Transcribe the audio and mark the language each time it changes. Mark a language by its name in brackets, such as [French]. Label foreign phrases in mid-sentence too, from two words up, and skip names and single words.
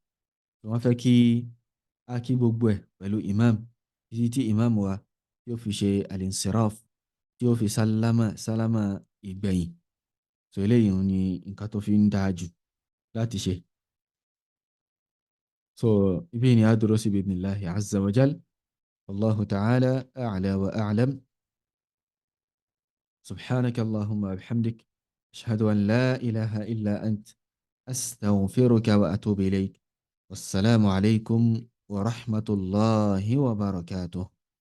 [Yoruba] Wọ́n fẹ́ kí a kí gbogbo ẹ̀ pẹ̀lú imam títí tí imam wa tí ó fi ṣe al-insiraf, tí ó fi sálámà ìgbẹ̀yìn. So eléyìí ni nǹkan tó fi ń dáa jù láti ṣe. So ibi ni a dúró sí [Arabic] بإذن الله عز وجل. والله تعالى أعلى وأعلم. سبحانك اللهم وبحمدك. أشهد أن لا إله إلا أنت. أستغفرك وأتوب إليك. والسلام عليكم ورحمة الله وبركاته.